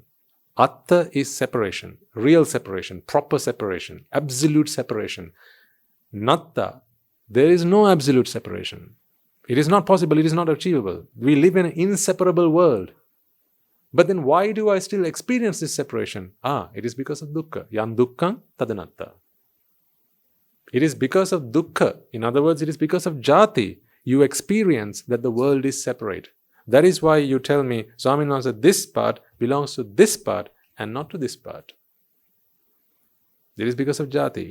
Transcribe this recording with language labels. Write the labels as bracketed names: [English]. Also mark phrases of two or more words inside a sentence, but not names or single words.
[English] Atta is separation, real separation, proper separation, absolute separation. Natta, there is no absolute separation. It is not possible, it is not achievable. We live in an inseparable world. But then why do I still experience this separation? It is because of dukkha. [Pali] Yan dukkhang tadanatta. [English] It is because of dukkha. In other words, it is because of jati. You experience that the world is separate. That is why you tell me, Swaminathan said, this part belongs to this part and not to this part. It is because of jati.